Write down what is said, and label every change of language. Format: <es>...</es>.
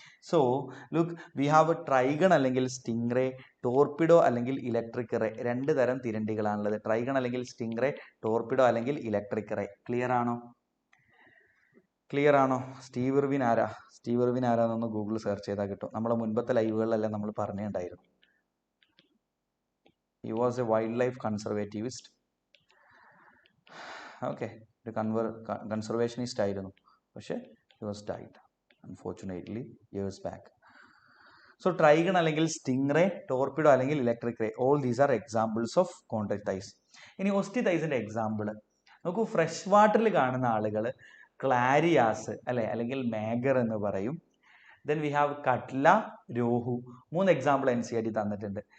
<en>So look, we have trygon അല്ലെങ്കിൽ stingray, torpedo അല്ലെങ്കിൽ electric ray.</en> <ml>2 തരം തിരണ്ടികളാണുള്ളത്. Trygon അല്ലെങ്കിൽ സ്റ്റിംഗ് റേ, ടോർപിഡോ അല്ലെങ്കിൽ ഇലക്ട്രിക് റേ. ക്ലിയർ ആണോ? സ്റ്റീവ് ഇർവിൻ ആരാന്നൊന്ന് ഗൂഗിൾ സെർച്ച് ചെയ്താൽ കിട്ടും. നമ്മളെ മുൻപത്തെ ലൈവുകളിലെല്ലാം നമ്മൾ പറഞ്ഞിട്ടുണ്ടായിരുന്നു.</ml> <en>He was a wildlife conservativist.</en> <ml>Okay, ഒരു കൺസർവേഷനിസ്റ്റ് ആയിരുന്നു.</ml> <en>പക്ഷേ he was died unfortunately years back. So trygon അല്ലെങ്കിൽ stingray, torpedo അല്ലെങ്കിൽ electric ray, all these are examples of chondrichthyes.</en> <ml>ഇനി ഒസ്റ്റിത്തൈസിന്റെ എക്സാമ്പിൾ നോക്കൂ. ഫ്രഷ് വാട്ടറിൽ കാണുന്ന ആളുകൾ ക്ലാരിയാസ് അല്ലെ, അല്ലെങ്കിൽ മേഗർ എന്ന് പറയും.</ml> <en>Then we have catla, rohu. 3 example NCERT തന്നിട്ടുണ്ട്.</en>